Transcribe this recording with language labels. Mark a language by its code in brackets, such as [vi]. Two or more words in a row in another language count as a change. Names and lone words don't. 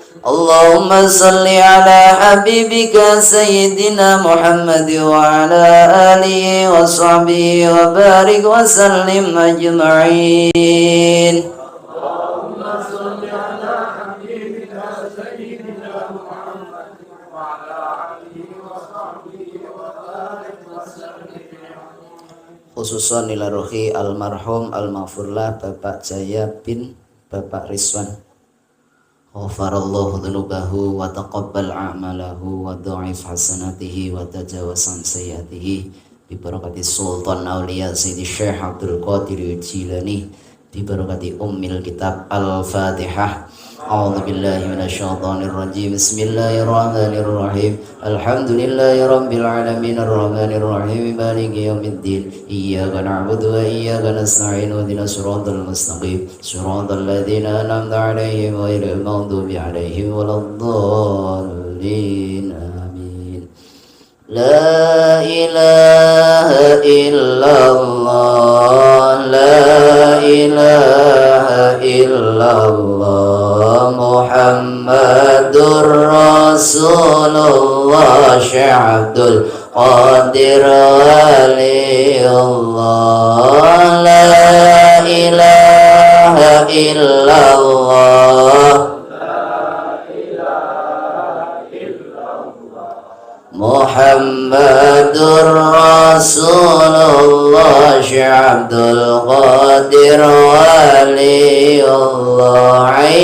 [ar] اللهم صل على حبيبك سيدنا محمد وعلى آله وصحبه وبارك وسلم أجمعين. اللهم صل على حبيبك سيدنا محمد وعلى آله وصحبه وبارك وسلم. خصوصا إلى روح المرحوم المغفور له Bapak Jaya bin Bapak Rizwan. غفر الله ذنوبه وتقبل أعماله وضاعف حسناته وتجاوز عن سيئاته ببركة سلطان الأولياء سيدي Syekh Abdul Qadir Jilani ببركة أم الكتاب Al-Fatihah. أعوذ بالله من الشيطان الرجيم. بسم الله الرحمن الرحيم. الحمد لله رب العالمين الرحمن الرحيم مالك يوم الدين. إياك نعبد وإياك نستعين اهدنا الصراط المستقيم صراط الذين أنعمت عليهم غير المغضوب عليهم ولا الضالين. آمين. لا إله إلا الله، لا إله إلا الله، محمد رسول الله, Syekh Abdul Qadir Waliullah. لا إله إلا الله، محمد رسول الله، Syekh Abdul Qadir ولي الله.